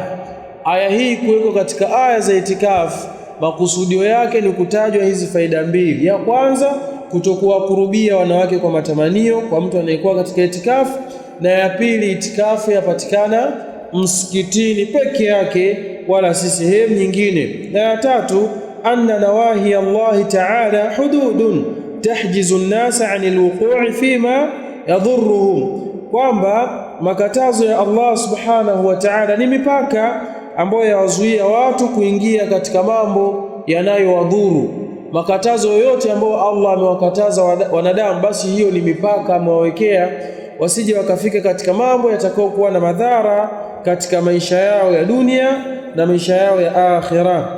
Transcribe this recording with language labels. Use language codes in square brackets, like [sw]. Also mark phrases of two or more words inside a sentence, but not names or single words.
[sw] Aya hii kuwekwa katika aya za itikafu, makusudio yake ni kutajwa hizi faida mbili. Ya kwanza, kutokuwa kurubia wanawake kwa matamanio kwa mtu anayekuwa katika itikafu, na ya pili, itikafu yapatikana msikitini peke yake wala si sehemu nyingine. Na ya tatu, [ar] أن نواهي الله تعالى حدود تحجز الناس عن الوقوع فيما يضرهم, [sw] kwamba makatazo ya Allah [ar] سبحانه وتعالى [sw] ni mipaka ambayo yawazuia watu kuingia katika mambo yanayowadhuru. Makatazo yoyote ambayo Allah amewakataza wanadamu, basi hiyo ni mipaka amewawekea, wasije wakafika katika mambo yatakayokuwa na madhara katika maisha yao ya dunia na maisha yao ya akhira.